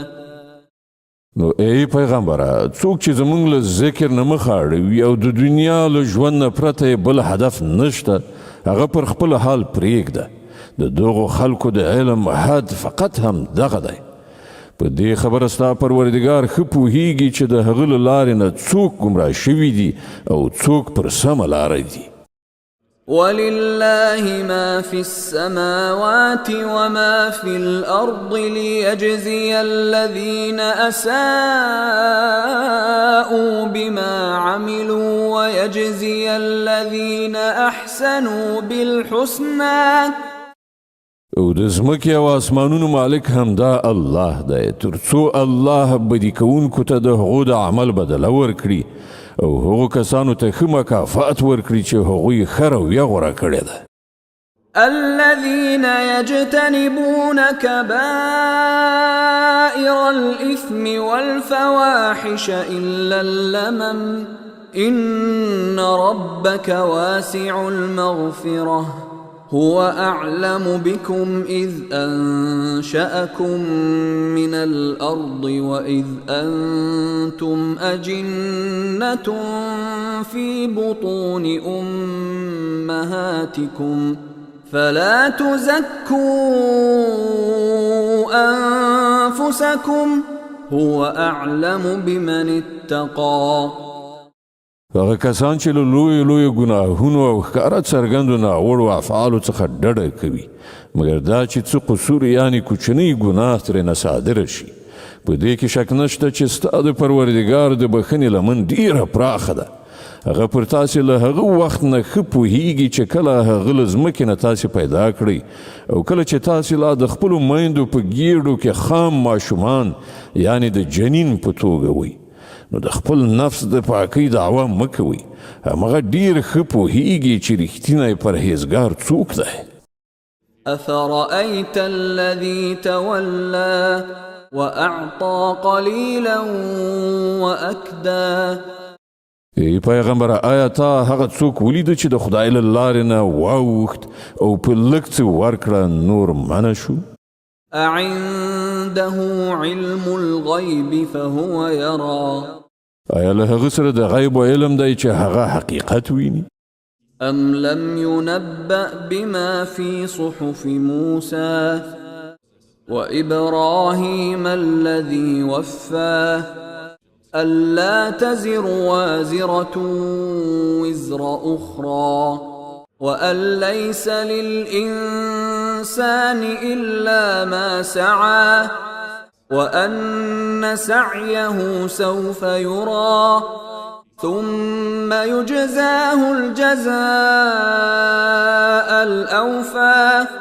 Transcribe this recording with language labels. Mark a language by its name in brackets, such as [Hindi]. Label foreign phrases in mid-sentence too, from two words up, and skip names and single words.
[Pashto] نو ای پیغمبره څوک چې زمونږ له ذکر نه مخ اړوي او د دنیا له ژوند نه پرته بل هدف نشته هغه پر خپل حال پرېږده د دغو خلکو د علم حد فقط هم دغه دی. په دې خبره ستا پروردګار ښه پوهیږي چې د هغه له لارې نه څوک ګمراه شوي دي او څوک پر سمه لاره دي. [Arabic] ولله ما في السماوات وما في الأرض ليجزي الذين أساءوا بما عملوا ويجزي الذين أحسنوا بالحسنى. [Pashto] او د ځمکې او اسمانونو مالک همدا الله دی تر څو الله بدي کوونکو ته د هغو د عمل بدله ورکړي او هغو کسانو ته ښه مکافات ورکړي چې هغوی ښه رویه غوره کړې ده. [Arabic] الذين يجتنبون كبائر الإثم والفواحش إلا اللمم إن ربك واسع المغفرة هو أعلم بكم إذ أنشأكم من الأرض وإذ أنتم أجنة في بطون أمهاتكم فلا تزكوا أنفسكم هو أعلم بمن اتقى. [Pashto] هغه کسان چې له لویو ګناهونو او ښکاره څرګندو ناوړو افعالو څخه ډډه کوي مګر دا چې څه قصور یعنې کوچنی ګناه ترېنه صادره شي په دې کې شک نشته چې ستا د پروردګار د بښنې لمن ډیره پراخه ده. هغه پر تاسې له هغه وخت نه ښه پوهیږي چې کله هغه له ځمکې نه تاسې پیدا کړئ او کله چې تاسې لا د خپلو میندو په ګېډو کې خام ماشومان یعنې د جنین په توګه وئ نو د خپل نفس د پاکۍ دعوه مه کوئ همغه ډېر ښه پوهیږي چې رښتینی پرهیزګار څوک دی. [Arabic] أفرأيت الذي تولى وأعطى قليلا وأكدى. [Pashto] ای پیغمبره آیا تا هغه څوک ولیده چې د خدای له لارې نه واوښت او په لږ څه ورکړه نور منع شو؟ [Arabic] أعنده علم الغيب فهو يرى. [Pashto] آیا له هغه سره د غیب علم دی چې هغه حقیقت ویني؟ [Arabic] أم لم ينبأ بما في صحف موسى وإبراهيم الذي وفى ألا تزر وازرة وزر أخرى وأن ليس للإنسان إلا ما سعى وأن سعيه سوف يرى ثم يجزاه الجزاء الأوفى